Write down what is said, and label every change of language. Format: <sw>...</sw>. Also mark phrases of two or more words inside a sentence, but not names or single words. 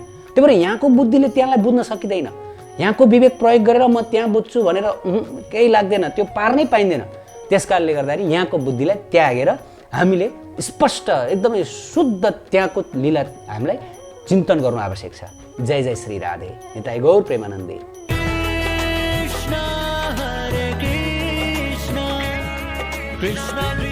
<ne>त्यही भएर यहाँको बुद्धिले त्यहाँलाई बुझ्न सकिँदैन। यहाँको विवेक प्रयोग गरेर म त्यहाँ बुझ्छु भनेर केही लाग्दैन, त्यो पार नै पाइँदैन। त्यस कारणले गर्दाखेरि यहाँको बुद्धिलाई त्यागेर हामीले स्पष्ट एकदमै शुद्ध त्यहाँको लीला हामीलाई चिन्तन गर्नु आवश्यक छ। जय जय श्री राधे, निताई गौर प्रेमानन्दे। कृष्ण</ne>